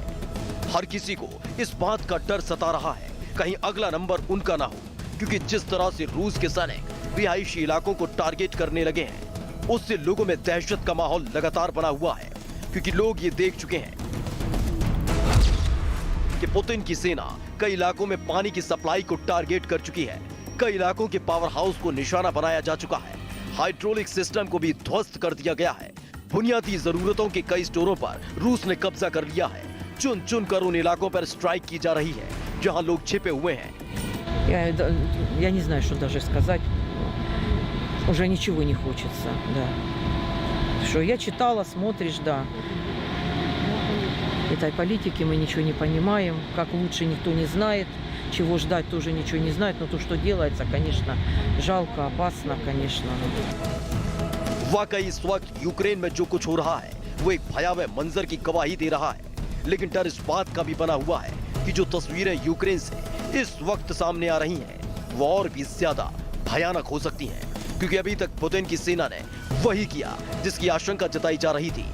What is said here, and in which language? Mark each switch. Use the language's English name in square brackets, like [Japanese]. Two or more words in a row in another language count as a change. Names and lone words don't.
[Hindi] हर किसी को इस बात का डर सता रहा है कहीं अगला नंबर उनका ना हो, क्योंकि जिस तरह से रूस के सैनिक रिहायशी इलाकों को टारगेट करने लगे हैं उससे लोगों में दहशत का माहौल लगातार बना हुआ है, क्योंकि लोग ये देख चुके हैं कि पुतिन की सेना कई इलाकों में पानी की सप्लाई को टारगेट कर चुकी है। कई इलाकों के [English] power house [Hindi] को निशाना बनाया जा चुका है। [English] hydraulic system [Hindi] को भी ध्वस्त कर दिया गया है। बुनियादी जरूरतों के कई स्टोरों पर रूस ने कब्जा कर लिया है। चुन चुन कर उन इलाकों पर स्ट्राइक की जा रही है जहां लोग छिपे हुए हैं। [Russian] Я не знаю, что даже сказать. Уже ничего не хочется, да. Что я читала, смотришь, да. Этой политики мы ничего не понимаем, как лучше никто не знает, чего ждать тоже ничего не знает, но то, что делается, конечно, жалко, опасно, конечно. [Hindi] वाकई इस वक्त यूक्रेन में जो कुछ हो रहा है वो एक भयावह मंजर की गवाही दे रहा है, लेकिन डर इस बात का भी बना हुआ है कि जो तस्वीरें यूक्रेन से इस वक्त सामने आ रही हैं वो और भी ज्यादा भयानक हो सकती हैं, क्योंकि अभी तक पुतिन की सेना ने वही किया जिसकी आशंका जताई जा रही थी।